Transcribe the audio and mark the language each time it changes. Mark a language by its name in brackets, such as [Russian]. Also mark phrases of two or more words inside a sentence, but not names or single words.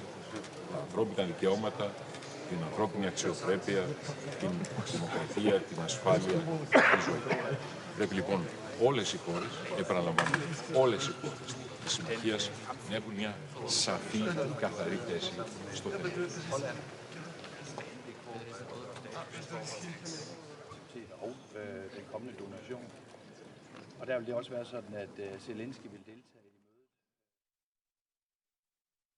[Greek] Τα ανθρώπινα δικαιώματα, την ανθρώπινη αξιοπρέπεια, την δημοκρατία, την ασφάλεια, τη ζωή. Πρέπει λοιπόν όλες οι χώρες, επαναλαμβάνω, όλες οι χώρες της συμμαχίας να έχουν μια σαφή, καθαρή θέση στο θέμα. [Danish] Og den kommende donation. Og der vil det også være sådan, at Zelensky vil deltage.